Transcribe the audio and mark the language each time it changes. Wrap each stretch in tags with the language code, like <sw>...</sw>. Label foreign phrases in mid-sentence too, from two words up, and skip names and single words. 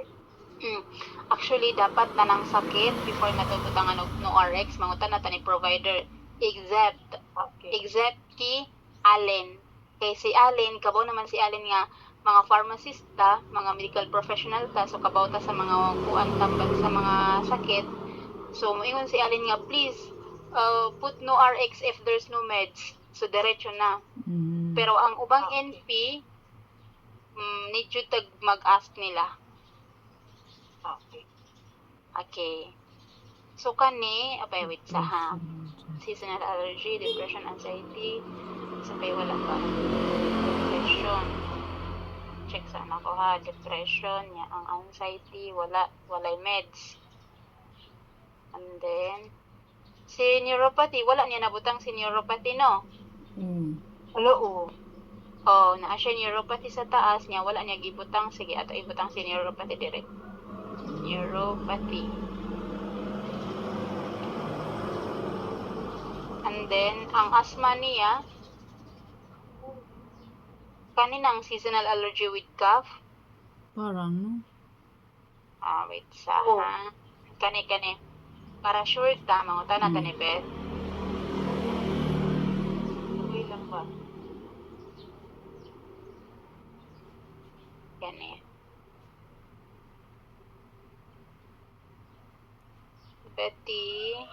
<ceb>Actually, dapat tanang sakit before natututangan og</ceb> <en>no RX,</en> <ceb>mangutan na ni provider. Except Okay. ki Allen. Kay si Allen, kabaw naman si Allen nga mga pharmacista, mga</ceb> <en>medical professional</en> <ceb>ta, so kabaw ta sa mga kuan tambal sa mga sakit. So, moingon si Allen nga,</ceb> <en>please, put no RX if there's no meds.</en> <ceb>So, diretso na. Pero ang ubang Okay. NP,</ceb> <en>need you</en> <ceb>tag mag-ask nila. Okay. Okay. So, kani, wait sa ha.</ceb> <en>Seasonal allergy, depression, anxiety.</en> <ceb>Sabay wala pa. Depression. Check sa anak ko ha. Depression, ang anxiety, walay meds.</ceb> <en>And then,</en> <ceb>si neuropathy, wala niya nabutang si neuropathy, no? Hello, oh. Oh, naa siya neuropathy sa taas niya, wala niya gibutang. Sige, ato ibutang si neuropathy direct. Neuropathy.</ceb> <en>And then,</en> <ceb>ang asthma niya, kaninang</ceb> <en>seasonal allergy with cough.</en> <ceb>Parang, no? Wait sa ha. Kani. Para sure ta, manguta na kani, Beth. Okay lang ba? Kani. Betty.</ceb>